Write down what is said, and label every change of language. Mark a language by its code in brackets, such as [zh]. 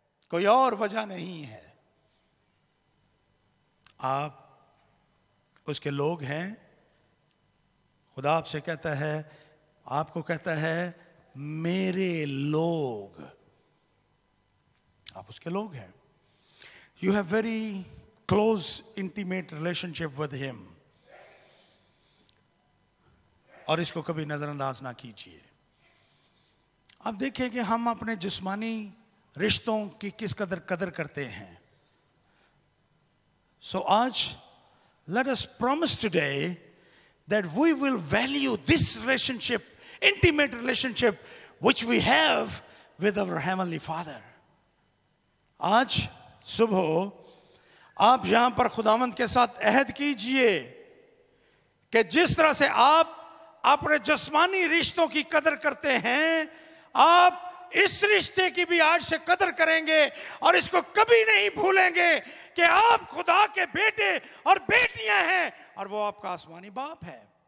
[hi] कोई और वजह नहीं है। आप उसके लोग हैं। खुदा आपसे कहता है, आपको कहता है मेरे लोग, आप उसके लोग हैं। [en] You have very close, intimate relationship with him. [hi] और इसको कभी नजरअंदाज ना कीजिए। आप देखें कि हम अपने जिस्मानी रिश्तों की किस कदर करते हैं। [en] So [hi] आज [en] let us promise today that we will value this relationship, intimate relationship which we have with our Heavenly Father. [hi] आज सुबह आप यहां पर खुदावंद के साथ अहद कीजिए कि जिस तरह से आप अपने जिस्मानी रिश्तों की कदर करते हैं, आप इस रिश्ते की भी आज से कदर करेंगे और इसको कभी नहीं भूलेंगे कि आप खुदा के बेटे और बेटियां हैं और वो आपका आसमानी बाप है।